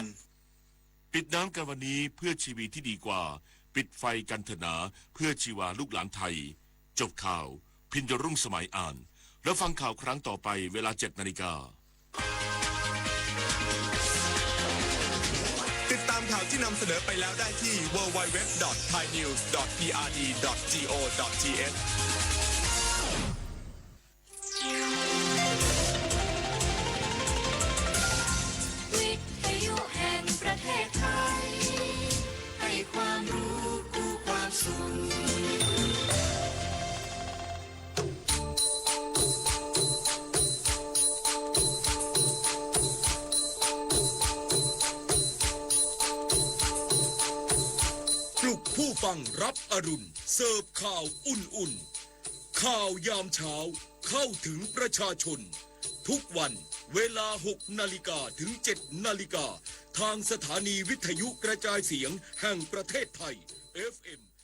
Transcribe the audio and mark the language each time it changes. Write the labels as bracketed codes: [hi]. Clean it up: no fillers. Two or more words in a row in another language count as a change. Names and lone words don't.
[th] ปิดน้ำกันวันนี้เพื่อชีวิตที่ดีกว่าปิดไฟกันเถอะนาเพื่อชีวาลูกหลานไทยจบข่าวพินยรุ่งสมัยอ่านแล้วฟังข่าวครั้งต่อไปเวลา 7 นาฬิกา ติดตามข่าวที่นำเสนอไปแล้วได้ที่ www.thainews.prd.go.th วิทยุแห่งประเทศไทยให้ความรู้คู่ความสุข ปลุกผู้ฟังรับอรุณเสิร์ฟข่าวอุ่นๆข่าวยามเช้าเข้าถึงประชาชนทุกวันเวลา 6 นาฬิกาถึง 7 นาฬิกาทางสถานีวิทยุกระจายเสียงแห่งประเทศไทย FM